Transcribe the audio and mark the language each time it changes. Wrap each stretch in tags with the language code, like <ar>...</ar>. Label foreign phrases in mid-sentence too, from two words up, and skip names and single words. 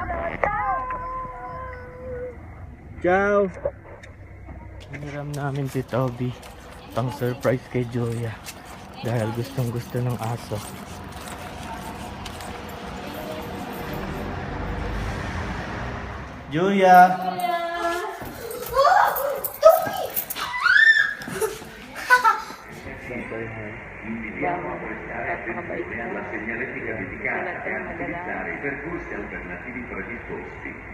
<it>Ciao!</it> <tl>Hiniram namin si Toby pang surprise kay Julia dahil gustong gusto ng aso. Julia!</tl> <it>Invitiamo a prestare attenzione alla segnaletica dedicata e a utilizzare i percorsi alternativi predisposti.</it>